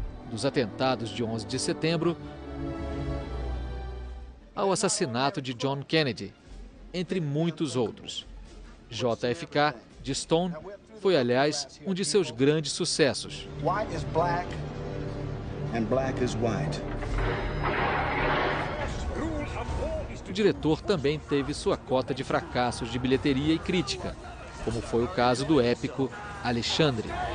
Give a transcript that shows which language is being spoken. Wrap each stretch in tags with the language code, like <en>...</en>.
<pt>Dos atentados de 11 de setembro ao assassinato de John Kennedy, entre muitos outros. JFK, de Stone, foi, aliás, um de seus grandes sucessos.</pt> <en>White is black and black is white.</en> <pt>O diretor também teve sua cota de fracassos de bilheteria e crítica, como foi o caso do épico Alexandre.</pt>